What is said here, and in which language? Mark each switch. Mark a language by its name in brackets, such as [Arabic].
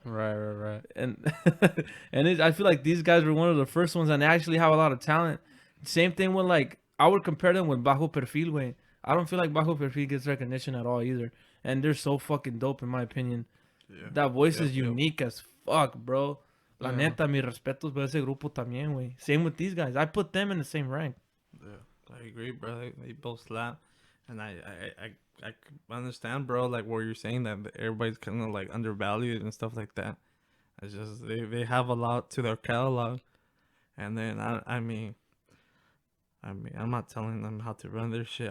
[English] Right. And I feel like these guys were one of the first ones, and they actually have a lot of talent. Same thing with like I would compare them with Bajo Perfil, way. I don't feel like Bajo Perfil gets recognition at all either, and they're so fucking dope in my opinion. Yeah. That voice is Yep. unique as fuck, bro. La Yeah. [Spanish] neta, mis respetos, pero ese grupo también, güey. [English] Same with these guys. I put them in the same rank. Yeah, I agree, bro. They both slap, and I understand, bro. Like what you're saying that everybody's kind of like undervalued and stuff like that. It's just they have a lot to their catalog, and then I mean, I'm not telling them how to run their shit.